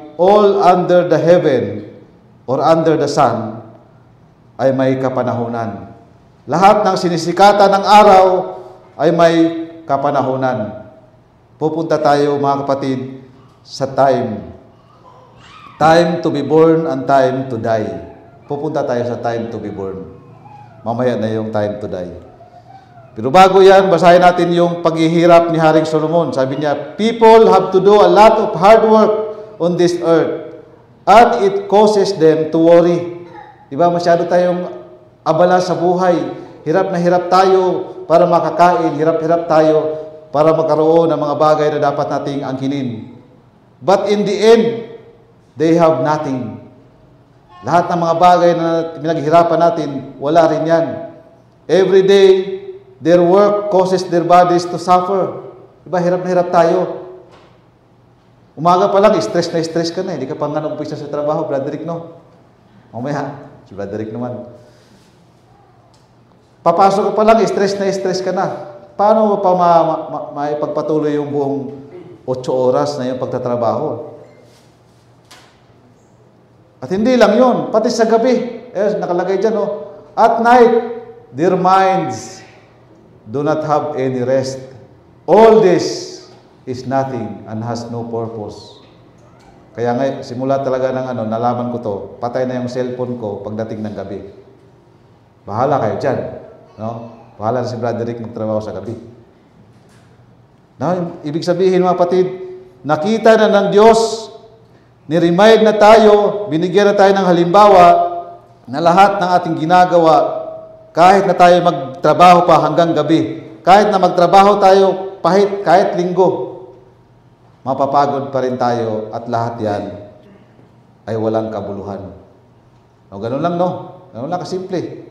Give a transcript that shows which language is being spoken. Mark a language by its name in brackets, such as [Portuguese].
[English] All under the heaven or under the sun [Filipino] ay may kapanahunan. Lahat ng sinisikatan ng araw ay may kapanahunan. Pupunta tayo, mga kapatid, sa time. [English] Time to be born and time to die. [Filipino] Pupunta tayo sa [English] time to be born. [Filipino] Mamaya na yung [English] time to die. [Filipino] Pero bago yan, basahin natin yung paghihirap ni Haring Solomon. Sabi niya, [English] people have to do a lot of hard work on this earth and it causes them to worry. [Filipino] Diba, masyado tayong abala sa buhay. Hirap na hirap tayo para makakain. Hirap-hirap tayo para magkaroon ng mga bagay na dapat nating angkinin. [English] But in the end, they have nothing. [Filipino] Lahat ng mga bagay na pinaghirapan natin, wala rin yan. [English] Every day, their work causes their bodies to suffer. [Filipino] Diba, hirap na hirap tayo. Umaga pa lang, stress na stress ka na. Hindi ka pa nga nag-umpisa sa trabaho, Broderick, no? Mamaya, si Broderick naman. Papasok ka pa lang, stress ka na. Paano mo pa maipagpatuloy yung buong 8 oras na yung pagtatrabaho? At hindi lang yun, pati sa gabi. Nakalagay dyan, no? [English] At night, their minds do not have any rest. All this is nothing and has no purpose. [Filipino] Kaya nga, simula talaga ng nalaman ko to, patay na yung cellphone ko pagdating ng gabi. Bahala kayo dyan. No? Bahala na si Broderick magtrabaho sa gabi. Now, ibig sabihin mga kapatid, nakita na ng Diyos, ni-remind na tayo, binigyan na tayo ng halimbawa na lahat ng ating ginagawa, kahit na tayo magtrabaho pa hanggang gabi, kahit na magtrabaho tayo kahit linggo, mapapagod pa rin tayo at lahat yan ay walang kabuluhan. No, ganun lang, no? Ganun lang kasimple.